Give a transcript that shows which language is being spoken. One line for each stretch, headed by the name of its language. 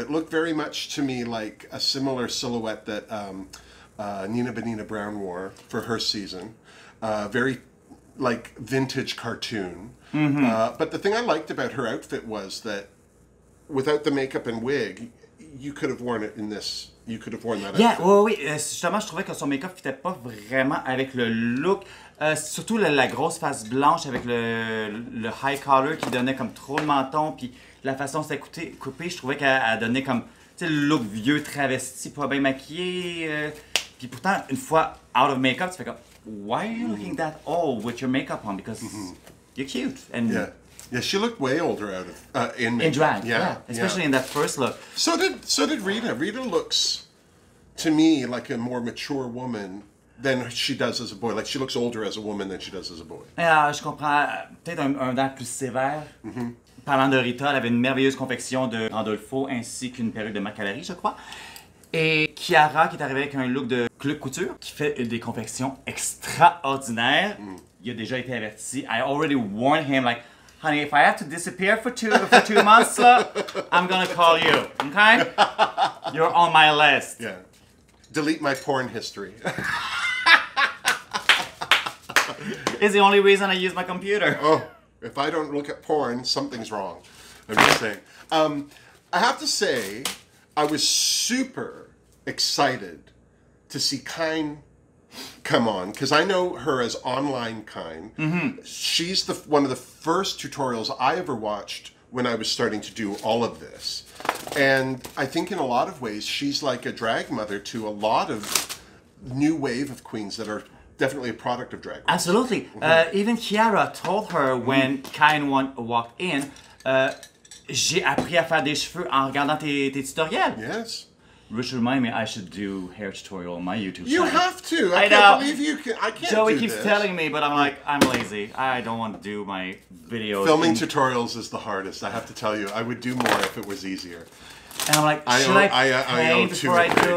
English: It looked very much to me like a similar silhouette that Nina Benina Brown wore for her season. Very like vintage cartoon. But the thing I liked about her outfit was that without the makeup and wig, you could have worn it in this. You could have worn that outfit.
French: Oui. Justement, je trouvais que son make-up fitait pas vraiment avec le look. Surtout la grosse face blanche avec le high collar qui donnait comme trop le menton, puis la façon dont c'était coupé, je trouvais qu'elle donnait comme, tu sais, le look vieux travesti, pas bien maquillé. Puis pourtant, une fois
English: out of makeup,
French: tu fais comme,
English: why are you looking that old with your makeup on? Because you're cute. And yeah, she looked way older out of in makeup. In drag, yeah. Especially in that first look. So did Rita. Rita looks, to me, like a more mature woman than she does as a boy. Like she looks older as a woman than she does as a boy.
French: Je comprends. Peut-être un dent plus sévère. Parlant de Rita, elle avait une merveilleuse confection de Randolpho ainsi qu'une perruque de Macalari, je crois. Et Chiara qui est arrivée avec un look de Club Couture qui fait des confections extraordinaires. Il a déjà été averti.
English: I already warned him, like, honey, if I have to disappear for two months, I'm gonna call you, okay? You're on my list. Yeah. Delete my porn history. It's the only reason I use my computer. Oh, if I don't look at porn, something's wrong. I'm just saying. I have to say, I was super excited to see Kine come on, because I know her as online Kine. She's one of the first tutorials I ever watched when I was starting to do all of this. And I think in a lot of ways, she's like a drag mother to a lot of new wave of queens that are definitely a product of drag race. Absolutely. Even Chiara told her when Kine walked in,
French: j'ai appris à faire des cheveux en regardant tes tutoriels.
English: Yes. Which remind me, I should do hair tutorial on my YouTube channel. You have to. I can't believe you can. I can't Joey do keeps this. telling me, but I'm like, I'm lazy. I don't want to do my videos. Filming tutorials is the hardest, I have to tell you. I would do more if it was easier. And I'm like, should I paint before I do